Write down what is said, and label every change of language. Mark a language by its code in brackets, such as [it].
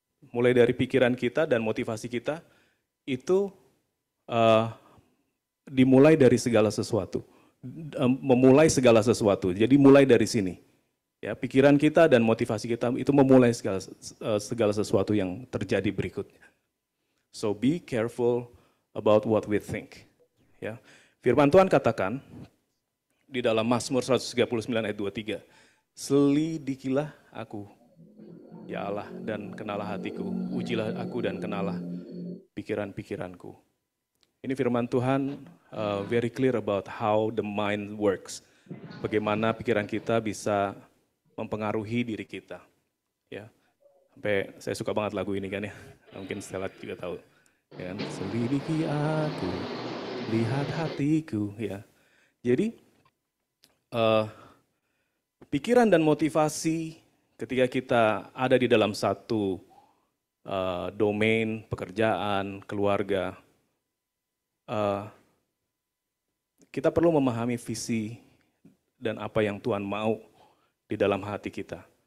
[id] Mulai dari pikiran kita dan motivasi kita, itu dimulai dari segala sesuatu. Memulai segala sesuatu, jadi mulai dari sini. Ya, pikiran kita dan motivasi kita itu memulai segala sesuatu yang terjadi berikutnya. [en] So be careful about what we think. [id] Ya. Firman Tuhan katakan di dalam Mazmur 139 ayat 23, "Selidikilah aku, ya Allah, dan kenalah hatiku, ujilah aku dan kenalah pikiran-pikiranku." Ini firman Tuhan [en] very clear about how the mind works. [id] Bagaimana pikiran kita bisa mempengaruhi diri kita. Ya. Sampai saya suka banget lagu ini kan ya. Mungkin Stella juga tahu. Ya kan? "Selidiki aku, lihat hatiku." Ya. Jadi pikiran dan motivasi ketika kita ada di dalam satu domain pekerjaan, keluarga, kita perlu memahami visi dan apa yang Tuhan mau di dalam hati kita.